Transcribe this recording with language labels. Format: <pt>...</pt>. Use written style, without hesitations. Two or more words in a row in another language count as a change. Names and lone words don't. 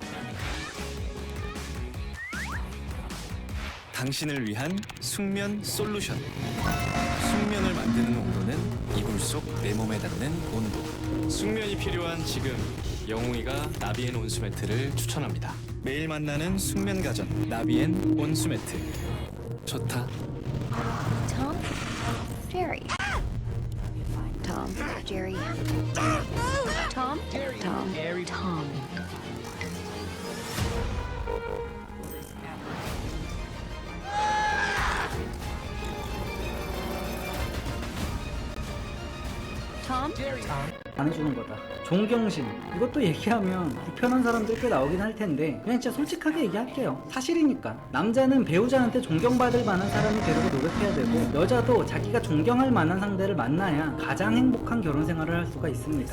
<ko>당신을 위한 숙면 솔루션. 숙면을 만드는 온도는 이불 속 내 몸에 닿는 온도. 숙면이 필요한 지금, 영웅이가 나비엔 온수매트를 추천합니다. 매일 만나는 숙면 가전 나비엔 온수매트. 좋다. Tom? Jerry. Tom. Jerry. Tom? Tom. Tom. Tom? 안 해주는 거다. 존경심, 이것도 얘기하면 불편한 사람들 꽤 나오긴 할 텐데 그냥 진짜 솔직하게 얘기할게요. 사실이니까. 남자는 배우자한테 존경받을 만한 사람이 되려고 노력해야 되고, 여자도 자기가 존경할 만한 상대를 만나야 가장 행복한 결혼 생활을 할 수가 있습니다.</ko>